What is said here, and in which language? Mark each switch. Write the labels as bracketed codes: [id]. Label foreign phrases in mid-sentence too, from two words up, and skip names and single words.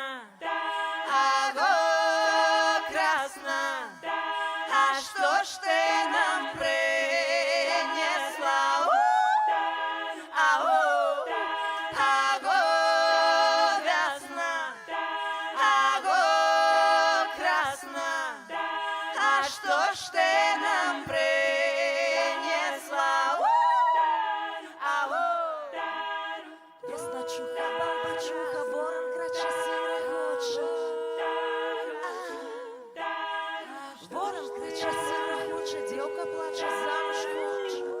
[ru] Аго, красна, а что ж ты нам принесла? Аго, аго, весна, аго, красна, а что ж ты нам принесла? [uk] Аго, весна чуха, баба чуха, ворон краче сире хоче. Ворон крича, сиро хоче, дівка плаче, замуж хоче.